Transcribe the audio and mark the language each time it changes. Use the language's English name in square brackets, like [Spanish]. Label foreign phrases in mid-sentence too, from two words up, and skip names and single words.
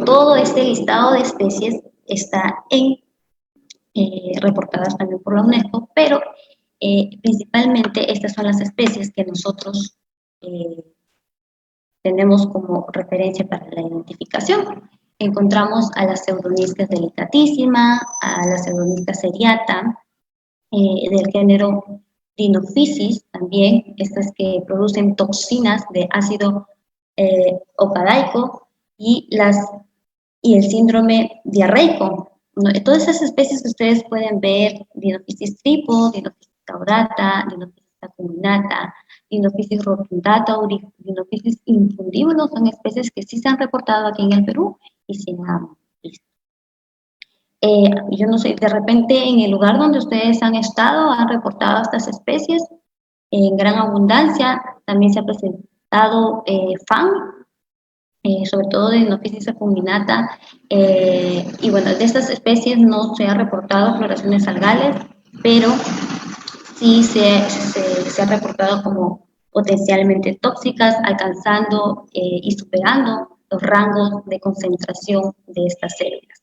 [Spanish] Todo este listado de especies está reportadas también por la UNESCO, pero principalmente estas son las especies que nosotros tenemos como referencia para la identificación. Encontramos a las pseudoniscas delicatísima, a la pseudonisca seriata, del género Dinophysis, también estas que producen toxinas de ácido ocadaico y, y el síndrome diarreico. ¿No? Todas esas especies que ustedes pueden ver, Dinophysis tripo, Dinophysis caudata, Dinophysis acuminata, Dinophysis rotundata o Dinophysis infundíbulo, son especies que sí se han reportado aquí en el Perú y se han visto. Yo no sé, de repente en el lugar donde ustedes han estado, han reportado estas especies en gran abundancia. También se ha presentado FAN, sobre todo de Dinophysis acuminata, y bueno, de estas especies no se ha reportado floraciones algales, pero sí se ha reportado como potencialmente tóxicas, alcanzando y superando los rangos de concentración de estas células.